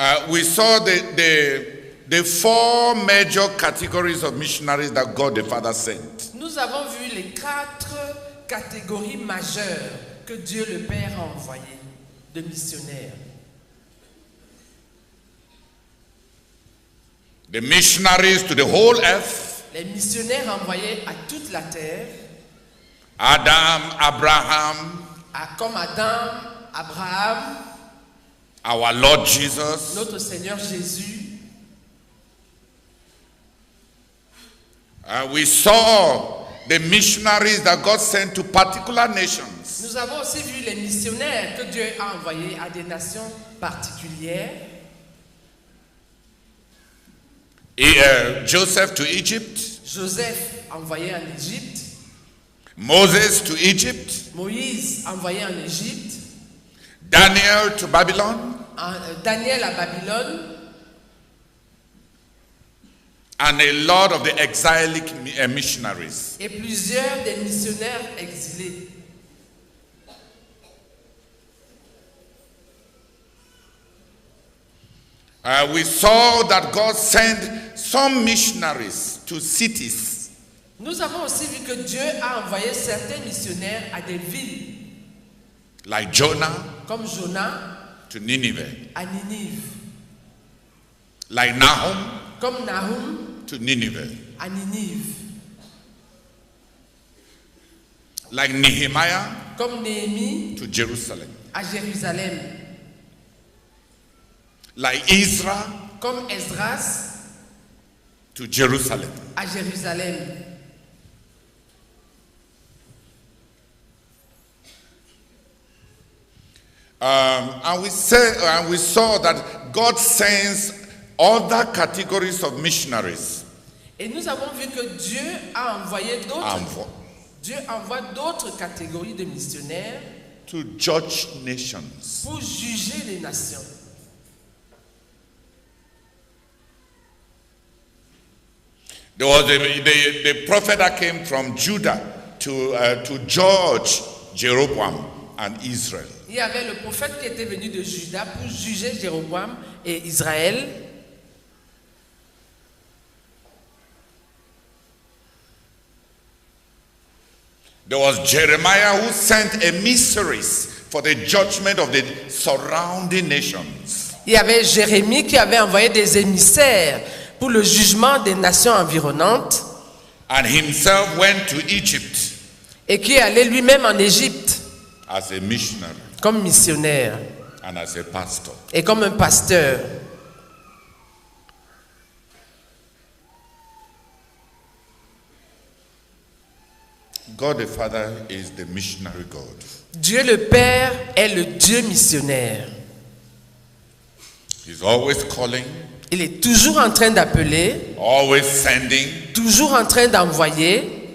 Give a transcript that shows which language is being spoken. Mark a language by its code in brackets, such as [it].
[en] We saw the four major categories of missionaries that God the Father sent. [fr] Nous avons vu les 4 catégories majeures que Dieu le Père a envoyées de missionnaires. [en] The missionaries to the whole earth. [fr] Les missionnaires envoyés à toute la terre. [en] Adam, Abraham. [fr] Comme Adam, Abraham. [en] Our Lord Jesus. [fr] Notre Seigneur Jésus. [en] We saw the missionaries that God sent to particular nations. [fr] Nous avons aussi vu les missionnaires que Dieu a envoyés à des nations particulières. [en] Joseph to Egypt. [fr] Joseph envoyé en Égypte. [en] Moses to Egypt. [fr] Moïse envoyé en Égypte. [en] Daniel to Babylon. [fr] Daniel à Babylone. [en] And a lot of the exilic missionaries. [fr] Et plusieurs des missionnaires exilés. [en] We saw that God sent some missionaries to cities. [fr] Nous avons aussi vu que Dieu a envoyé certains missionnaires à des villes. [en] Like Jonah. [fr] Comme Jonah. [en] To Nineveh. [fr] À Ninive. [en] Like Nahum. [fr] Comme Nahum. [en] To Nineveh. [fr] À Ninive. [en] Like Nehemiah. [fr] Comme Néhémie. [en] To Jerusalem. [fr] À Jérusalem. [en] Like Ezra. [fr] Comme Esdras. [en] To Jerusalem. [fr] À Jérusalem. [en] And we saw that God sends other categories of missionaries. [fr] Et nous avons vu que Dieu a envoyé d'autres. Dieu envoie d'autres catégories de missionnaires. [en] to judge nations. [fr] pour juger les nations. [en] There was the prophet that came from Judah to judge Jeroboam and Israel. [fr] Il y avait le prophète qui était venu de Juda pour juger Jéroboam et Israël. [en] There was Jeremiah who sent emissaries for the judgment of the surrounding nations. [fr] Il y avait Jérémie qui avait envoyé des émissaires pour le jugement des nations environnantes. [en] And himself went to Egypt [fr] Et qui est allé lui-même en Égypte [en] as a missionary [fr] comme missionnaire [en] and as a pastor. [fr] et comme un pasteur. [en] God the Father is the missionary God. [fr] Dieu le Père est le Dieu missionnaire. [en] He's always calling, [fr] Il est toujours en train d'appeler, [en] always sending, [fr] toujours en train d'envoyer.